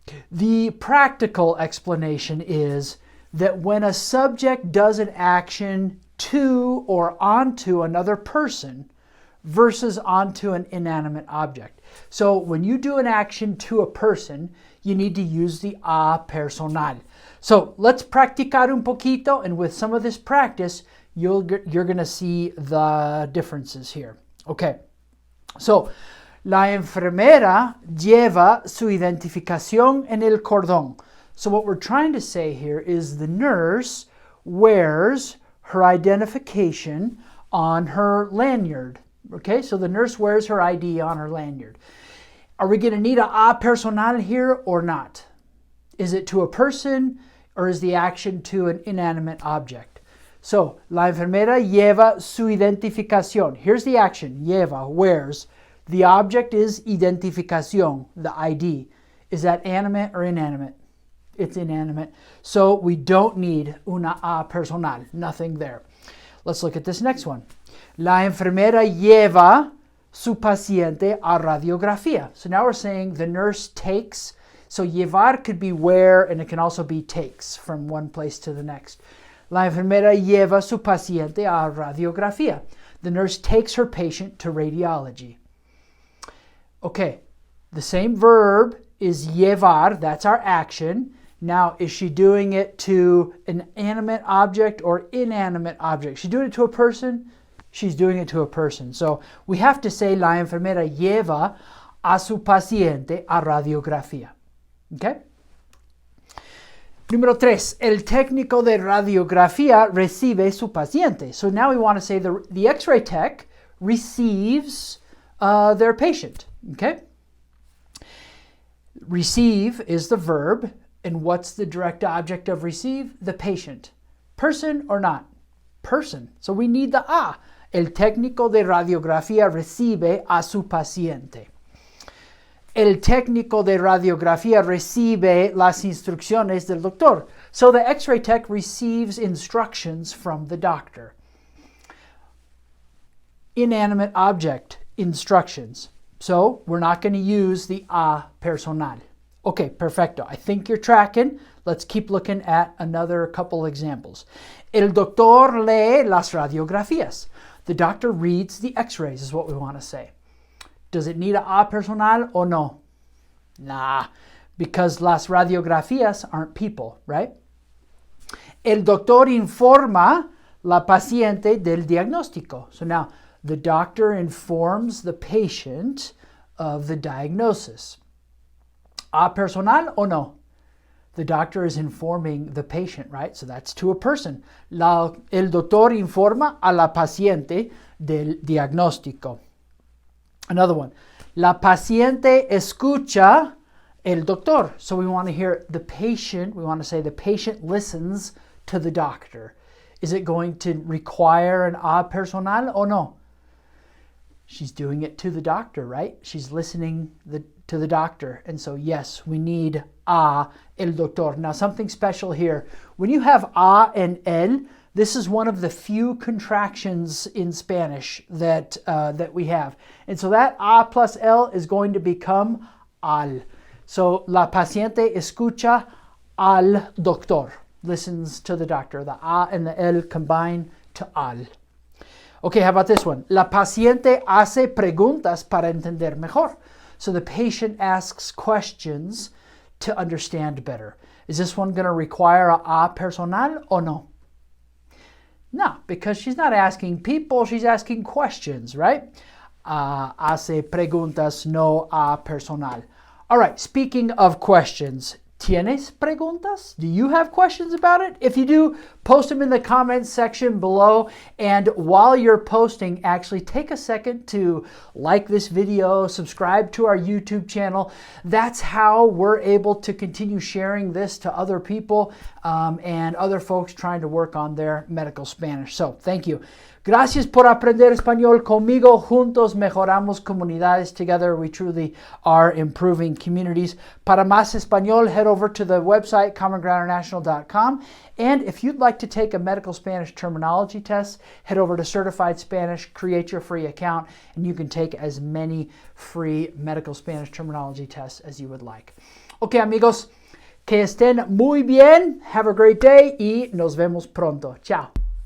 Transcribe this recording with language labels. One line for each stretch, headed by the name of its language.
English: The practical explanation is that when a subject does an action to or onto another person versus onto an inanimate object. So when you do an action to a person, you need to use the a personal. So let's
Spanish: practicar un poquito,
English: and with some of this practice, you're going to see the differences here.
Spanish: Okay, so la enfermera lleva su identificación en el cordón.
English: So what we're trying to say here is the nurse wears her identification on her lanyard. Okay, so the nurse wears her ID on her lanyard. Are we going to need a personal here or not? Is it to a person or is the action to an inanimate object?
Spanish: So, la enfermera lleva su identificación.
English: Here's the action, lleva, wears. The object is identificación, the ID. Is that animate or inanimate? It's inanimate. So we don't need una A personal. Nothing there. Let's look at this next one.
Spanish: La enfermera lleva su paciente a radiografía.
English: So now we're saying the nurse takes. So llevar could be wear, and it can also be takes from one place to the next.
Spanish: La enfermera lleva su paciente a radiografía.
English: The nurse takes her patient to radiology. Okay, the same verb is llevar, that's our action. Now, is she doing it to an animate object or inanimate object? She's doing it to a person? She's doing it to a person. So we have to say
Spanish: la enfermera lleva a su paciente a radiografía. Okay? Número 3, el técnico de radiografía recibe su paciente.
English: So now we want to say the X-ray tech receives their patient. Okay? Receive is the verb, and what's the direct object of receive? The patient. Person or not? Person. So we need the a.
Spanish: El técnico de radiografía recibe a su paciente. El técnico de radiografía recibe las instrucciones del doctor.
English: So the X-ray tech receives instructions from the doctor. Inanimate object, instructions. So we're not going to use the a personal. Okay, perfecto. I think you're tracking. Let's keep looking at another couple examples.
Spanish: El doctor lee las radiografías.
English: The doctor reads the X-rays is what we want to say. Does it need a personal or no? Nah, because
Spanish: las radiografías
English: aren't people, right?
Spanish: El doctor informa la paciente del diagnóstico.
English: So now the doctor informs the patient of the diagnosis. A personal or no? The doctor is informing the patient, right? So that's to a person.
Spanish: El doctor informa a la paciente del diagnóstico.
English: Another one.
Spanish: La paciente escucha el doctor.
English: So we want to hear the patient. We want to say the patient listens to the doctor. Is it going to require an a personal or no? She's doing it to the doctor, right? She's listening to the doctor. And so, yes, we need a el doctor. Now, something special here. When you have a and el, this is one of the few contractions in Spanish that we have. And so that a plus el is going to become al.
Spanish: So, la paciente escucha al doctor.
English: Listens to the doctor. The a and the el combine to al. Okay, how about this one?
Spanish: La paciente hace preguntas para entender mejor.
English: So the patient asks questions to understand better. Is this one going to require a personal or no? No, because she's not asking people, she's asking questions, right?
Spanish: Hace preguntas, no a personal.
English: All right, speaking of questions,
Spanish: ¿tienes preguntas?
English: Do you have questions about it? If you do, post them in the comments section below. And while you're posting, actually take a second to like this video, subscribe to our YouTube channel. That's how we're able to continue sharing this to other people and other folks trying to work on their medical Spanish. So thank you.
Spanish: Gracias por aprender español conmigo. Juntos mejoramos comunidades.
English: Together we truly are improving communities.
Spanish: Para más español,
English: head over to the website commongroundinternational.com. And if you'd like to take a medical Spanish terminology test, head over to Certified Spanish, create your free account, and you can take as many free medical Spanish terminology tests as you would like.
Spanish: Okay, amigos, que estén muy bien.
English: Have a great day
Spanish: y nos vemos pronto. Ciao.